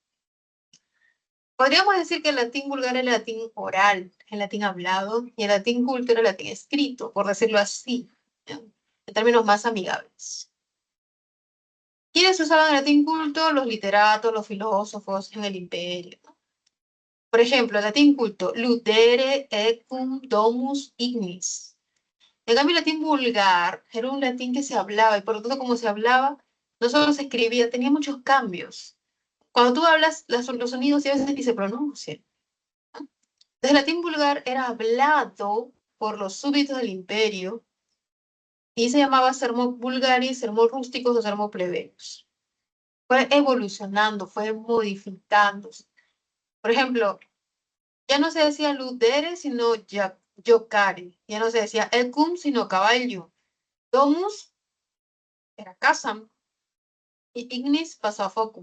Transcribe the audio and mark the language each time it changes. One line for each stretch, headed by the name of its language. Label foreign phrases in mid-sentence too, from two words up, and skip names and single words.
Spanish: Podríamos decir que el latín vulgar era el latín oral, el latín hablado, y el latín culto era el latín escrito, por decirlo así, ¿no? En términos más amigables. ¿Quiénes usaban el latín culto? Los literatos, los filósofos en el imperio, ¿no? Por ejemplo, el latín culto,
Latin: ludere ecum domus ignis.
Spanish: En cambio, el latín vulgar era un latín que se hablaba, y por lo tanto, como se hablaba, no solo se escribía, tenía muchos cambios. Cuando tú hablas, los sonidos y a veces ni se pronuncian. El latín vulgar era hablado por los súbditos del imperio y se llamaba
Latin: sermo vulgaris, sermo rústicos o sermo plebeios.
Spanish: Fue evolucionando, fue modificándose. Por ejemplo, ya no se decía ludere, sino jocare. Ya no se decía ecum, sino caballo. Domus era casam. Y ignis pasó a focum.